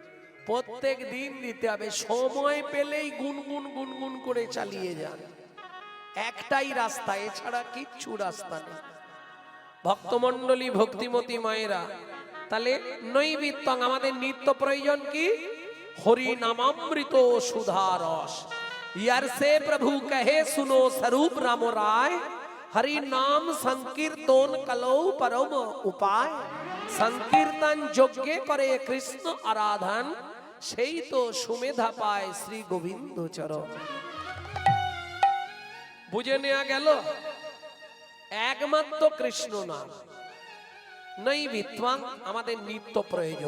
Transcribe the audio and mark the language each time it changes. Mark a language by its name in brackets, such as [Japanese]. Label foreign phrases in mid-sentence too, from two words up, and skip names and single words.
[Bangla] প্রত্যেক দিন দিতে হবে, সময় পেলেই গুনগুন গুনগুন করে চালিয়ে যান। একটাই রাস্তা, এছাড়া কিচ্ছু রাস্তা নেই। ভক্তমণ্ডলী, ভক্তিমতী মায়েরা, তাহলে নৈবিত্তং, আমাদের নিত্য প্রয়োজন কি? হরি নামামৃত সুধা রস যার সে প্রভু কহে শুনো স্বরূপ রাম রায় হরি নাম সংকীর্তন কলো পরম উপায় संकीर्तन যোগ্যে করে কৃষ্ণ আরাধন সেই তো সুমেধা পায় শ্রী গোবিন্দ চরণ। বুঝে নেওয়া গেল একমাত্র কৃষ্ণ নাম নই বিত্বাং আমাদের নিত্য প্রয়োজন।